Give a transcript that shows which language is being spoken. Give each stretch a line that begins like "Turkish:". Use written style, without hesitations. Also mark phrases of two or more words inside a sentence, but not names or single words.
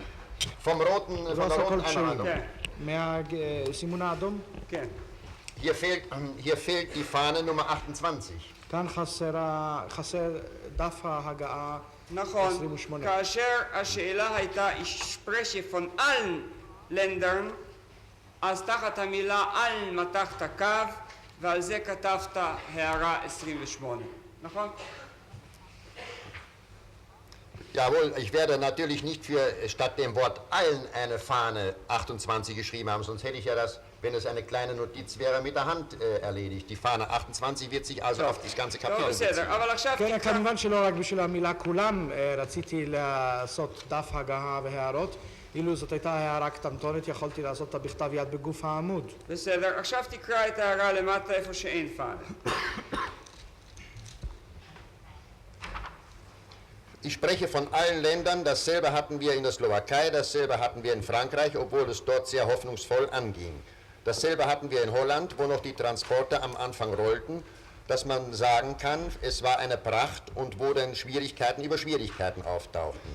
German: von der roten Einladung.
Hebrew: כן, מהסימון האדום, כן.
German: Hier fehlt die Fahne Nummer 28.
Hebrew: כאן חסר דף ההגעה נכון, 28. כאשר השאלה הייתה
German: ich spreche von allen Ländern,
Hebrew: אז תחת המילה allen מתחת קו ועל זה כתבת הערה 28, נכון?
German: Jawohl, ich werde natürlich nicht für statt dem Wort allen eine Fahne 28 geschrieben haben, sonst hätte ich ja das, wenn es eine kleine Notiz wäre, mit der Hand erledigt. Die Fahne 28 wird sich also auf das ganze
Hebrew: לא
German: Kapitel beziehen.
Hebrew: בסדר, אבל עכשיו כן, תקרא, כמובן שלא רק בשביל המילה כולם רציתי לעשות דף הגעה והערות, אילו זאת הייתה הערה קטנטונת יכולתי לעשות אותה בכתב יד בגוף העמוד. בסדר, עכשיו תקרא את ההערה למטה איפה שאין פאנה.
German: Ich spreche von allen Ländern, dasselbe hatten wir in der Slowakei, dasselbe hatten wir in Frankreich, obwohl es dort sehr hoffnungsvoll anging. Dasselbe hatten wir in Holland, wo noch die Transporte am Anfang rollten, dass man sagen kann, es war eine Pracht und wo dann Schwierigkeiten über Schwierigkeiten auftauchten.